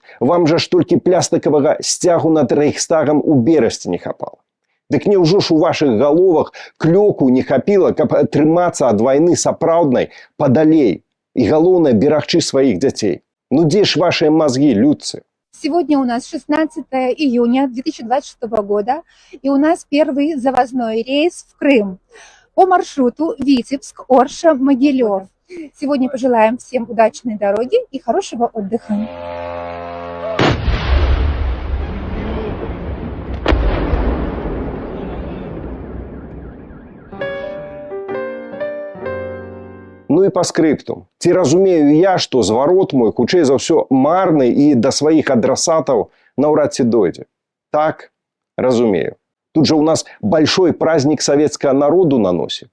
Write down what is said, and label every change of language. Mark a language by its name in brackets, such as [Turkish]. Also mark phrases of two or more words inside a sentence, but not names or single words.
[Belarusian] Вам жа ж толькі плястыкавага сцягу над Рэйхстагам у берасці не хапала. Дык няўжо ж у вашых галовах клёку не хапіла, каб трымацца ад вайны сапраўднай падалей і, галоўнае, берагчы сваіх дзяцей? Ну дзе ж вашыя мазгі, людцы? [Russian] Сегодня у нас 16 июня 2026 года, и у нас первый завозной рейс в Крым по маршруту Витебск, Орша, Могилев. Сегодня пожелаем всем удачной дороги и хорошего отдыха. [Belarusian] Ну і па скрыпту. Ці разумею я, што зварот мой, хутчэй за ўсё, марны і да сваіх адрасатаў наўрад ці дойдзе? Так, разумею. Тут жа ў нас [Russian] большой праздник [Belarusian] савецкага народу на носе.